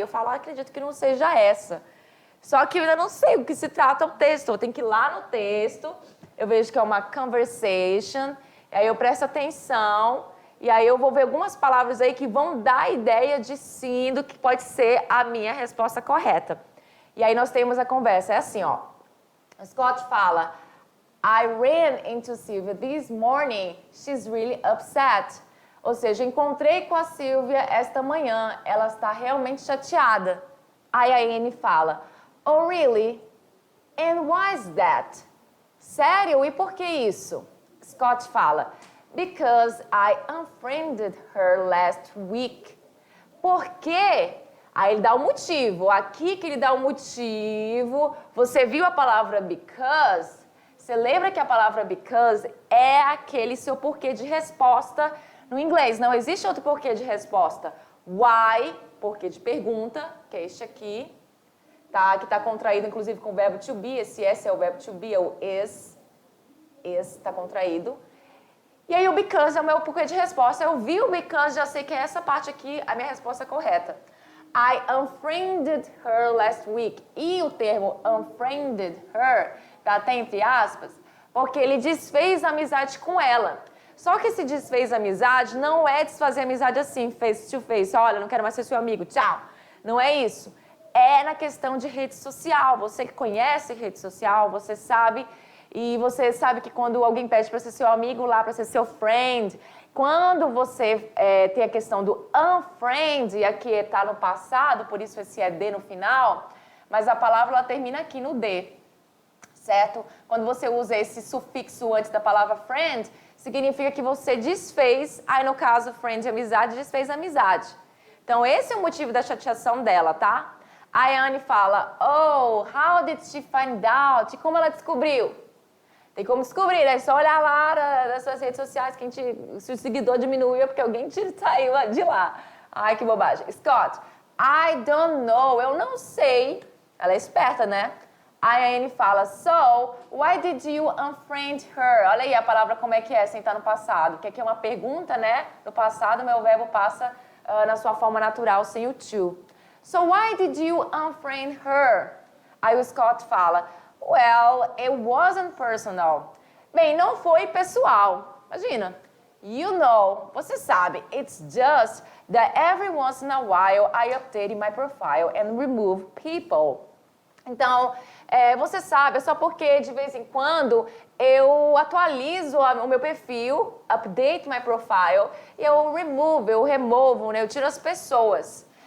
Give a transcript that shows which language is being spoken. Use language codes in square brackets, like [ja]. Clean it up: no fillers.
[pt] Eu falo, acredito que não seja essa. Só que eu ainda não sei o que se trata o texto. Eu tenho que ir lá no texto, eu vejo que é uma conversation, e aí eu presto atenção, e aí eu vou ver algumas palavras aí que vão dar a ideia de sim, do que pode ser a minha resposta correta. E aí nós temos a conversa, é assim, ó. Scott fala, [en] I ran into Sylvia this morning, she's really upset. [pt] Ou seja, encontrei com a Silvia esta manhã, ela está realmente chateada. Aí a Anne fala, [en] oh really? And why is that? [pt] Sério? E por que isso? Scott fala, [en] because I unfriended her last week. [pt] Por quê? Aí ele dá um motivo. Aqui que ele dá um motivo. Você viu a palavra because? Você lembra que a palavra because é aquele seu porquê de resposta no inglês. Não existe outro porquê de resposta. Why, porquê de pergunta, que é este aqui. Tá? Que está contraído, inclusive, com o verbo to be. Esse S é o verbo to be, é o is. Is está contraído. E aí o because é o meu porquê de resposta. Eu vi o because, já sei que é essa parte aqui a minha resposta correta. [en] I unfriended her last week. [pt] E o termo unfriended her, tá até entre aspas, porque ele desfez a amizade com ela. Só que esse desfez a amizade não é desfazer a amizade assim, face to face. Olha, não quero mais ser seu amigo, tchau. Não é isso. É na questão de rede social. Você que conhece rede social, você sabe. E você sabe que quando alguém pede para ser seu amigo lá, para ser seu friend, quando você tem a questão do unfriend, e aqui está no passado, por isso esse é D no final, mas a palavra ela termina aqui no D, certo? Quando você usa esse sufixo antes da palavra friend, significa que você desfez, aí no caso friend, amizade, desfez a amizade. Então esse é o motivo da chateação dela, tá? A Anne fala, [en] oh, how did she find out? [pt] E como ela descobriu? Tem como descobrir, é só olhar lá nas suas redes sociais se o seguidor diminuiu porque alguém saiu de lá. Ai, que bobagem. [en] Scott, I don't know, [pt] eu não sei. Ela é esperta, né? A Anne fala, [en] so, why did you unfriend her? [pt] Olha aí a palavra como é que é, sem estar no passado. Que aqui é uma pergunta, né? No passado, meu verbo passa na sua forma natural, sem o to. [en] So, why did you unfriend her? [pt] Aí o Scott fala, [en] well, it wasn't personal. [pt] Bem, não foi pessoal. Imagina. [en] You know, [pt] você sabe, [en] it's just that every once in a while I update my profile and remove people. [pt] Então, você sabe, é só porque de vez em quando eu atualizo o meu perfil, [en] update my profile, [pt] e eu removo, né? Eu tiro as pessoas.